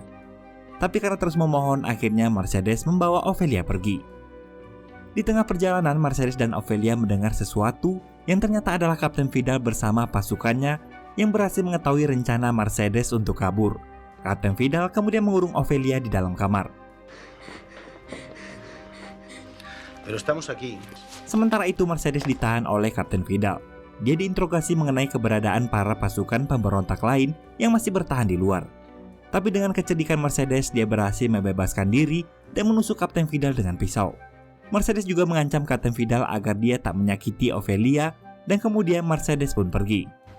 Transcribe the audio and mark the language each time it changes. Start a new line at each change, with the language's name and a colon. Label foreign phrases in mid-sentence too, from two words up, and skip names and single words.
Indonesian: Tapi karena terus memohon, akhirnya Mercedes membawa Ophelia pergi. Di tengah perjalanan, Mercedes dan Ophelia mendengar sesuatu yang ternyata adalah Kapten Vidal bersama pasukannya yang berhasil mengetahui rencana Mercedes untuk kabur. Kapten Vidal kemudian mengurung Ophelia di dalam kamar.
Spanish: Pero estamos aquí.
Indonesian: Sementara itu Mercedes ditahan oleh Kapten Vidal. Dia diinterogasi mengenai keberadaan para pasukan pemberontak lain yang masih bertahan di luar. Tapi dengan kecedikan Mercedes, dia berhasil membebaskan diri dan menusuk Kapten Vidal dengan pisau. Mercedes juga mengancam Kapten Vidal agar dia tak menyakiti Ophelia, dan kemudian Mercedes pun pergi.